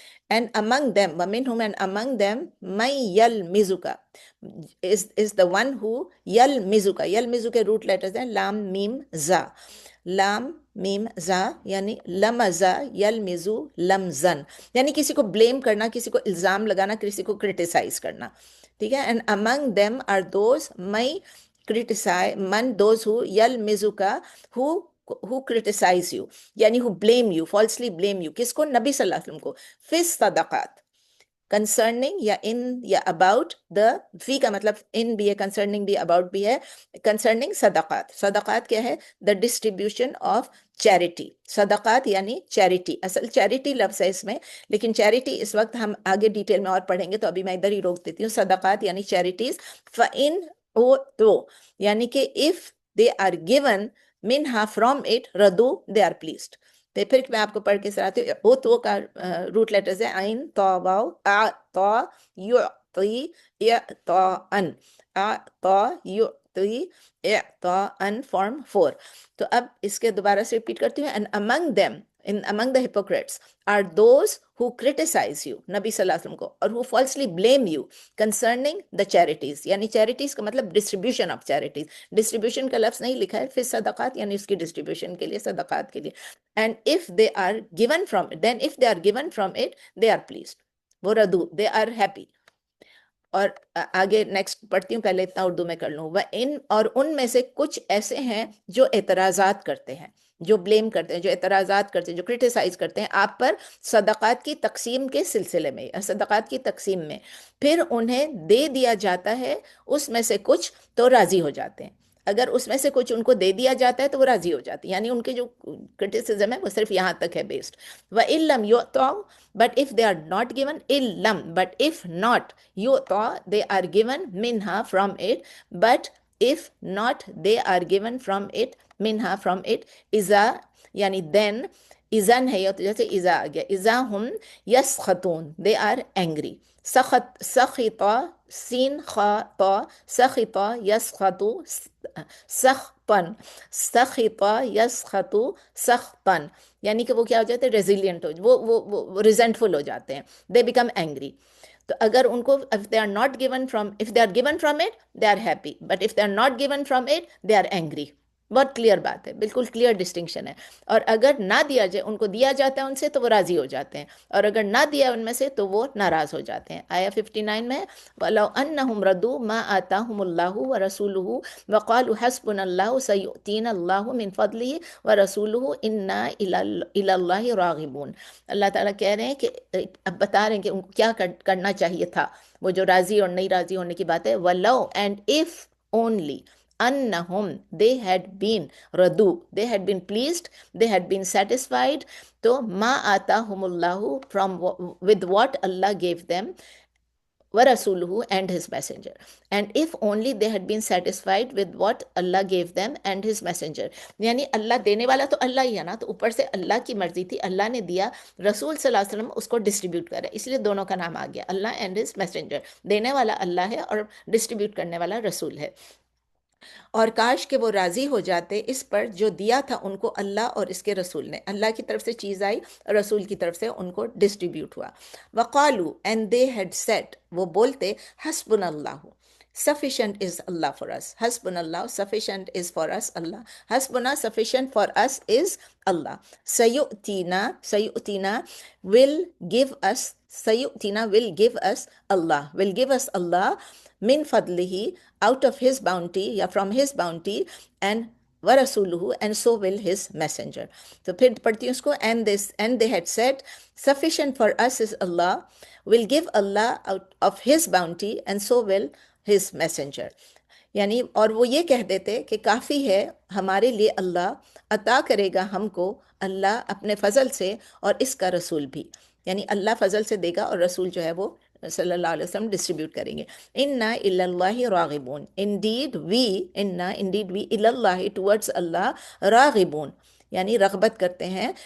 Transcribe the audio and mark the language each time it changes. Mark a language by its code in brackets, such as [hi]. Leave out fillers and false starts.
[en] And among them, وَمِنْهُمْ and among them, مَنْ يَلْمِزُكَ is the one who يَلْمِزُكَ. [ur] يَلْمِزُ کے route letters ہیں لام میم زا. لام میم زا یعنی لمزا یلمزو لمزن، یعنی کسی کو بلیم کرنا، کسی کو الزام لگانا، کسی کو کرٹیسائز کرنا. ٹھیک ہے. [en] And among them are those may criticize من those who yalmizuka who criticize you، یعنی who blame you، falsely blame you. [ur] کس کو؟ نبی صلی اللہ علیہ وسلم کو. فی الصدقات، concerning یا in یا about the، فی کا مطلب in بھی ہے، concerning بھی، about بھی ہے. [en] concerning صدقات. [ur] صدقات کیا ہے؟ [en] the distribution of charity. [ur] صدقات یعنی چیریٹی، اصل چیریٹی لفظ ہے اس میں، لیکن چیریٹی اس وقت ہم آگے ڈیٹیل میں اور پڑھیں گے، تو ابھی میں ادھر ہی روک دیتی ہوں. صدقات یعنی چیریٹیز. [en] فَإِنْ تو یعنی کہ if they are given منہا from it ردو they are pleased. [ur] تو پھر میں آپ کو پڑھ کے سناتی ہوں. او تو کا روٹ لیٹرز ہے عین تو واو آ تو یعطی اعطاء. آ تو اعطاء فارم 4. تو اب اس کے دوبارہ سے ریپیٹ کرتی ہوں. [en] and among the hypocrites are those who criticize you, [ur] نبی صلی اللہ علیہ وسلم کو, [en] اور who falsely blame you concerning the charities. [ur] یعنی چیریٹیز کا مطلب ڈسٹریبیوشن آف چیریٹیز. ڈسٹریبیوشن کا لفظ نہیں لکھا ہے پھر صدقات یعنی اس کی ڈسٹریبیوشن کے لیے, صدقات کے لیے. [en] and if they are given from it, then if they are given from it they are pleased. وہ ردو, they are happy. [ur] اور آگے نیکسٹ پڑھتی ہوں, پہلے اتنا اردو میں کر لوں. اور ان میں سے کچھ ایسے ہیں جو اعتراضات کرتے ہیں, جو بلیم کرتے ہیں, جو اعتراضات کرتے ہیں, جو کرٹیسائز کرتے ہیں آپ پر صدقات کی تقسیم کے سلسلے میں, صدقات کی تقسیم میں. پھر انہیں دے دیا جاتا ہے اس میں سے کچھ تو راضی ہو جاتے ہیں. اگر اس میں سے کچھ ان کو دے دیا جاتا ہے تو وہ راضی ہو جاتی ہیں. یعنی ان کے جو کرٹیسزم ہے وہ صرف یہاں تک ہے based. [en] وَإِلَّمْ يُعْطَوْا, but if they are not given, illam, but if not yu'ta, they are given minha from it, but if not they are given from it minha from it, iza, یعنی then, izan ہے تو جیسے iza آ گیا, iza hum yaskhutun, they are angry. [ur] سخطا سین خطا سخطا یسخطو سخطن, سخطا یسخطو سخطن, یعنی کہ وہ کیا ہو جاتے ہیں, ریزیلینٹ وہ ریزنٹفل ہو جاتے ہیں, دے بیکم اینگری. تو اگر ان کو [en] if they are not given from, if they are given from it they are happy, but if they are not given from it they are angry. [ur] بہت کلیئر بات ہے, بالکل کلیئر ڈسٹنکشن ہے. اور اگر نہ دیا جائے, ان کو دیا جاتا ہے ان سے تو وہ راضی ہو جاتے ہیں, اور اگر نہ دیا ان میں سے تو وہ ناراض ہو جاتے ہیں. [ar] آیا 59 میں وَلَوْ أَنَّهُمْ رَضُوا مَا آتَاهُمُ اللَّهُ وَرَسُولُهُ وَقَالُوا حَسْبُنَا اللَّهُ سَيُؤْتِينَا اللَّهُ مِنْ فَضْلِهِ وَرَسُولُهُ إِنَّا إِلَى اللَّهِ راغبون. [ur] اللہ تعالیٰ کہہ رہے ہیں کہ اب بتا رہے ہیں کہ ان کو کیا کرنا چاہیے تھا, وہ جو راضی اور نہیں راضی ہونے کی بات ہے. [en] وَلَوْ, and if only, annahum, they had been radu, they had been pleased, they had been satisfied, to ma atahumullahu, from with what Allah gave them, [ar] وَرَسُولُهُ, [en] and his messenger. And if only they had been satisfied with what Allah gave them and his messenger. [ur] یعنی اللہ دینے والا تو اللہ ہی ہے نا, تو اوپر سے اللہ کی مرضی تھی, اللہ نے دیا, رسول صلی اللہ علیہ وسلم اس کو ڈسٹریبیوٹ کرے, اس لیے دونوں کا نام آ گیا, [en] اللہ and his messenger. [ur] دینے والا اللہ ہے اور ڈسٹریبیوٹ کرنے والا رسول ہے. اور کاش کہ وہ راضی ہو جاتے اس پر جو دیا تھا ان کو اللہ اور اس کے رسول نے. اللہ کی طرف سے چیز آئی, رسول کی طرف سے ان کو ڈسٹریبیوٹ ہوا. [en] وقالو, and they had said, [ur] وہ بولتے, [en] حسبنا Allah, sufficient is Allah for us. حسبنا Allah, sufficient is for us Allah. حسبنا, sufficient for us is Allah. سیؤتینا will give us, سیؤتینا will give us Allah, will give us Allah min fadlihi, out of his bounty, [ur] یا [en] from his bounty, and وَرَسُولُهُ, and so will his messenger. [ur] تو پھر پڑھتی ہوں اس کو. [en] and they had said, sufficient for us is Allah, will give Allah out of his bounty, and so will his messenger. [ur] یعنی اور وہ یہ کہہ دیتے کہ کافی ہے ہمارے لیے, اللہ عطا کرے گا ہم کو اللہ اپنے فضل سے, اور اس کا رسول بھی, یعنی اللہ فضل سے دے گا اور رسول جو ہے وہ صلی اللہ علیہ وسلم ڈسٹریبیوٹ کریں گے. [ar] اِنَّا إِلَى اللَّهِ رَاغِبُونَ, indeed we إِلَى اللَّهِ, towards Allah, راغبون, [ur] یعنی رغبت کرتے ہیں.